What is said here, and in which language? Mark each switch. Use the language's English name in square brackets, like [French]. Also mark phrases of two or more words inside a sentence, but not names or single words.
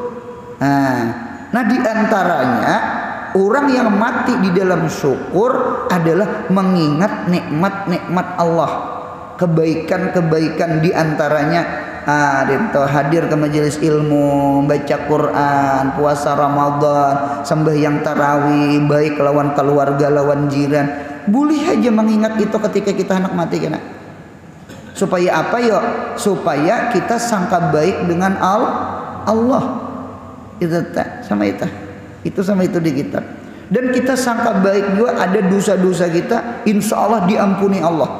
[Banjar] Nah di antaranya orang yang mati di dalam syukur adalah mengingat nikmat-nikmat Allah, kebaikan-kebaikan di antaranya hadir ke majelis ilmu, baca Quran, puasa Ramadan, sembahyang tarawih, baik lawan keluarga, lawan jiran. Boleh aja mengingat itu ketika kita hendak mati kena. Supaya apa yo? Supaya kita sangka baik dengan Allah. Itu sama itu. Itu sama itu di kitab. Dan kita sangka baik juga ada dosa-dosa kita, insya Allah diampuni Allah.